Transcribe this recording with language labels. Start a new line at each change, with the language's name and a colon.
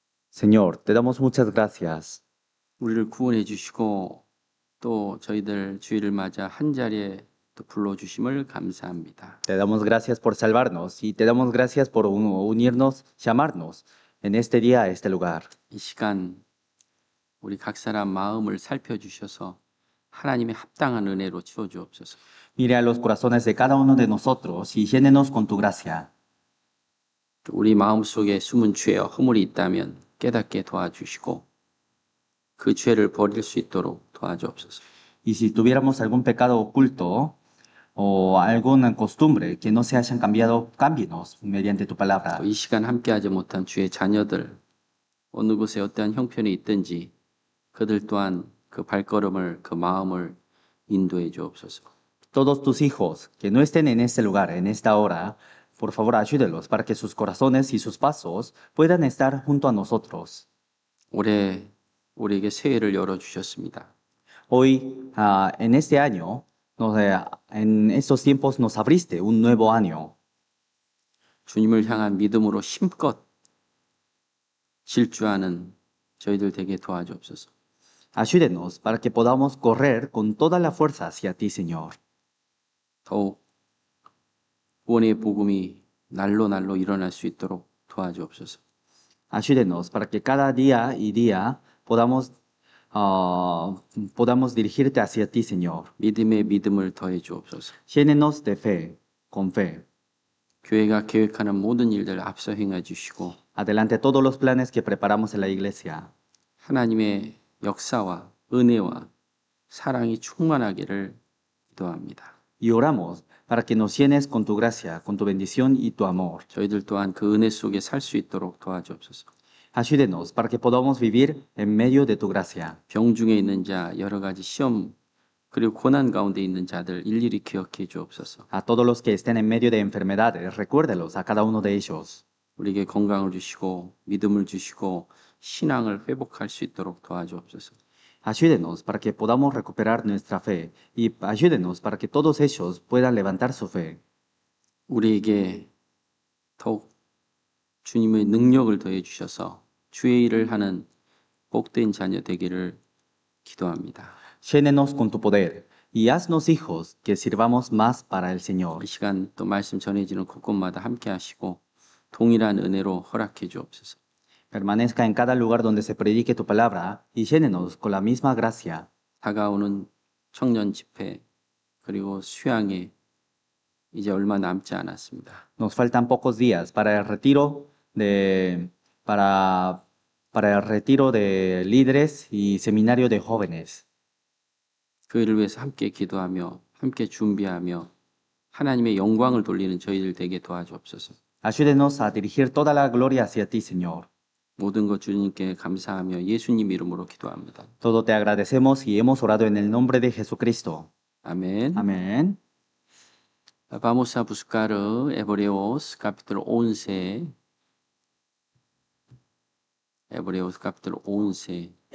Spanish: Señor, te damos muchas gracias.
Korean: 우리를 구원해 주시고 또 저희들 주일을 맞아 한 자리에 또 불러주심을 감사합니다.
Spanish: Te damos gracias por salvarnos y te damos gracias por unirnos, llamarnos en este día a este lugar.
Korean: 이 시간 우리 각 사람 마음을 살펴주셔서 하나님의 합당한 은혜로 채워주옵소서.
Spanish: Mire a los corazones de cada uno de nosotros y llénenos con tu gracia.
Korean: 우리 마음속에 숨은 죄와 허물이 있다면 깨닫게 도와주시고 그 죄를 버릴 수 있도록 도와주옵소서.
Spanish: Y si tuviéramos algún pecado oculto o alguna costumbre que no se hayan cambiado, cámbienos mediante tu palabra.
Korean: 이 시간 함께하지 못한 주의 자녀들 어느 곳에 어떠한 형편이 있든지 그들 또한 그 발걸음을 그 마음을 인도해 주옵소서.
Spanish: Todos tus hijos que no estén en este lugar, en esta hora, por favor ayúdelos para que sus corazones y sus pasos puedan estar junto a nosotros.
Korean: 올해 우리에게 새해를 열어 주셨습니다.
Spanish: Hoy, en este año, en estos tiempos nos abriste un nuevo año.
Korean: 주님을 향한 믿음으로 힘껏 질주하는 저희들 되게 도와주옵소서.
Spanish: Ayúdenos para que podamos correr con toda la fuerza hacia ti, Señor.
Korean: 더욱 구원의 복음이 날로 날로 일어날 수 있도록 도와주옵소서.
Spanish: Ayúdenos para que cada día y día podamos dirigirte hacia ti, Señor.
Korean: 믿음의 믿음을 더해 주옵소서.
Spanish: Llénenos de fe, con fe.
Korean: 교회가 계획하는 모든 일들 앞서 행해 주시고
Spanish: Adelante todos los planes que preparamos en la iglesia.
Korean: 하나님의 역사와 은혜와 사랑이 충만하기를 기도합니다.
Spanish: Y oramos para que nos llenes con tu gracia, con tu bendición y tu amor.
Korean: 저희들 또한 그 은혜 속에 살 수 있도록 도와주옵소서.
Spanish: Ayúdenos para que podamos vivir en medio de tu gracia.
Korean: 병중에 있는 자, 여러 가지 시험 그리고 고난 가운데 있는 자들 일일이 기억해 주옵소서.
Spanish: A todos los que estén en medio de enfermedades, recuérdelos a cada uno de ellos.
Korean: 우리에게 건강을 주시고 믿음을 주시고 신앙을 회복할 수 있도록 도와주옵소서.
Spanish: Ayúdenos para que podamos recuperar nuestra fe y ayúdenos para que todos ellos puedan levantar su fe.
Korean: 우리에게 더욱 주님의 능력을 더해 주셔서 주의 일을 하는 복된 자녀 되기를 기도합니다.
Spanish: Llénenos con tu poder y haznos hijos que sirvamos más para el Señor.
Korean: 이 시간 또 말씀 전해지는 곳곳마다 함께 하시고 동일한 은혜로 허락해 주옵소서.
Spanish: Permanezca en cada lugar donde se predique tu palabra y llénenos con la misma gracia.
Korean: 다가오는 청년 집회 그리고 수양에 이제 얼마 남지 않았습니다.
Spanish: Nos faltan pocos días para el retiro de líderes y seminario de jóvenes.
Korean: 그 일을 위해서 함께 기도하며 함께 준비하며 하나님의 영광을 돌리는 저희들 되게 도와주옵소서.
Spanish: Ayúdenos a dirigir toda la gloria hacia ti, Señor.
Korean: 모든 것 주님께 감사하며 예수님 이름으로 기도합니다.
Spanish: Todo te agradecemos y hemos orado en el nombre de Jesucristo.
Korean: 아멘.
Spanish: Amén. Vamos a buscar Hebreos capítulo 11. Hebreos capítulo 11.